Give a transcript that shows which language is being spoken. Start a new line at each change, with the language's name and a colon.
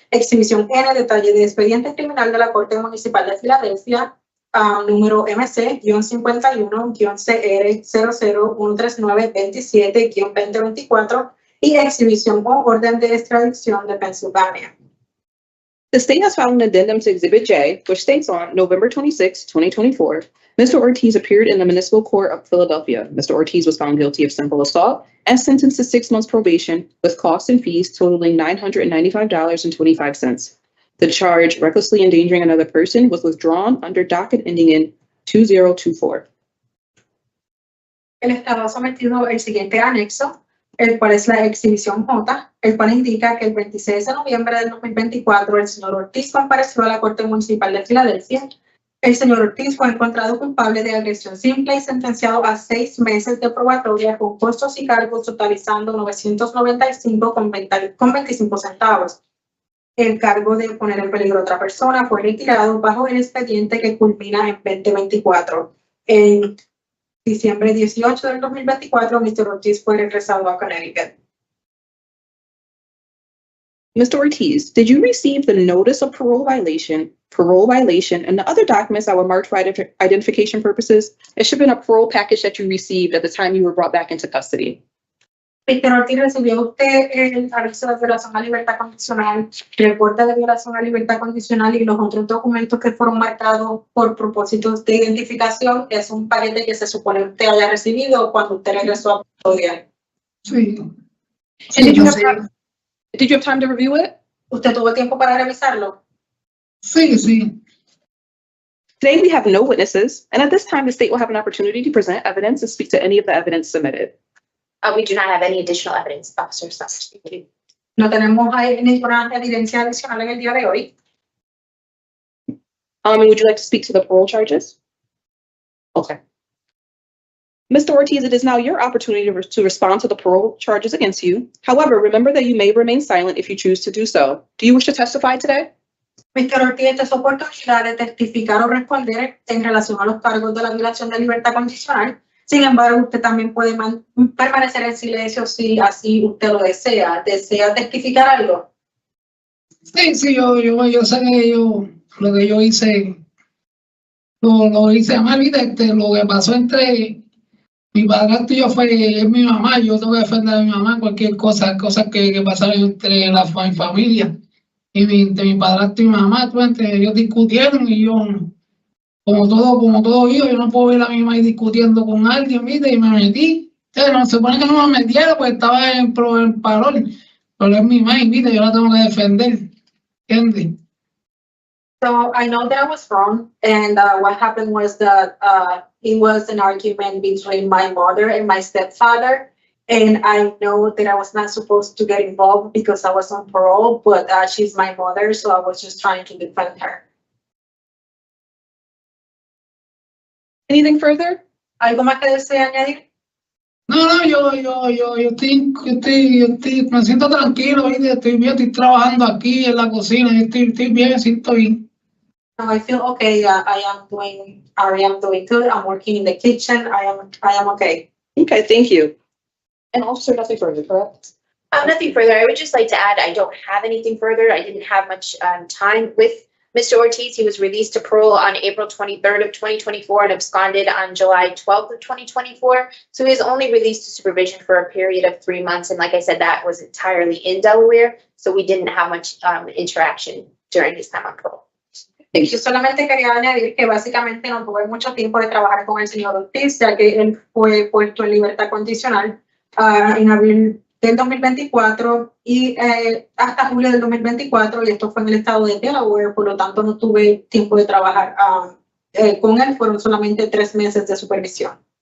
Spanish: Exhibición N, detalle de expediente criminal de la Corte Municipal de Filadelfia, número MC-51-CR0013927-2024. Y exhibición O, orden de extradición de Pensilvania.
English: The state has filed an addendum to Exhibit J, which states on November 26, 2024, Mr. Ortiz appeared in the Municipal Court of Philadelphia. Mr. Ortiz was found guilty of simple assault and sentenced to 6 months probation with costs and fees totaling $995.25. The charge, recklessly endangering another person, was withdrawn under docket ending in 2024.
Spanish: El Estado ha sometido el siguiente anexo, el cual es la exhibición J, el cual indica que el 26 de noviembre del 2024 el señor Ortiz compareció a la Corte Municipal de Filadelfia. El señor Ortiz fue encontrado culpable de agresión simple y sentenciado a 6 meses de probatoria con costos y cargos totalizando $995.25 centavos. El cargo de poner en peligro a otra persona fue retirado bajo el expediente que culmina en 2024. En diciembre 18 del 2024, Mr. Ortiz fue regresado a Connecticut.
English: Mr. Ortiz, did you receive the notice of parole violation, and the other documents that were marked for identification purposes? It should have been a parole package that you received at the time you were brought back into custody. Mr.
Spanish: Ortiz, ¿recibió usted el aviso de violación a libertad condicional, el reporte de violación a libertad condicional y los otros documentos que fueron marcados por propósitos de identificación? Es un paquete que se supone usted haya recibido cuando usted regresó a custodia. Sí.
English: Did you have time to review it?
Spanish: ¿Usted tuvo tiempo para revisarlo? Sí, sí.
English: Today we have no witnesses, and at this time the state will have an opportunity to present evidence and speak to any of the evidence submitted. We do not have any additional evidence, officers.
Spanish: No tenemos ninguna evidencia adicional en el día de hoy.
English: Would you like to speak to the parole charges? Okay. Mr. Ortiz, it is now your opportunity to respond to the parole charges against you. However, remember that you may remain silent if you choose to do so. Do you wish to testify today? Mr.
Spanish: Ortiz, esta es su oportunidad de testificar o responder en relación a los cargos de la violación de libertad condicional. Sin embargo, usted también puede permanecer en silencio si así usted lo desea. ¿Desea testificar algo? Sí, sí, yo sé que lo que yo hice, lo hice mal, ¿viste? Lo que pasó entre mi padrastro y yo es mi mamá. Yo tengo que defender a mi mamá en cualquier cosas que pasaron entre mi familia. Y entre mi padrastro y mi mamá, ellos discutieron y yo, como todo hijo, yo no puedo ver a mi mamá discutiendo con alguien, ¿viste? Y me metí. No se supone que no me metiera porque estaba en Parol, pero es mi mamá, ¿viste? Yo la tengo que defender, ¿entiendes?
English: So I know that I was wrong, and what happened was that it was an argument between my mother and my stepfather, and I know that I was not supposed to get involved because I was on parole, but she's my mother, so I was just trying to defend her. Anything further?
Spanish: ¿Algo más que desea añadir? No, yo estoy, me siento tranquilo, ¿viste? Estoy bien, estoy trabajando aquí en la cocina, estoy bien, me siento bien.
English: No, I feel okay. I am doing good. I'm working in the kitchen. I am okay. Okay, thank you. And officer, nothing further, correct? Nothing further. I would just like to add, I don't have anything further. I didn't have much time with Mr. Ortiz. He was released to parole on April 23rd of 2024 and absconded on July 12th of 2024. So he was only released to supervision for a period of 3 months. And like I said, that was entirely in Delaware. So we didn't have much interaction during his time on parole.
Spanish: Yo solamente quería añadir que básicamente no tuve mucho tiempo de trabajar con el señor Ortiz, ya que él fue puesto en libertad condicional en abril del 2024 y hasta julio del 2024, y esto fue en el estado de Delaware, por lo tanto no tuve tiempo de trabajar con él, fueron solamente 3 meses de supervisión.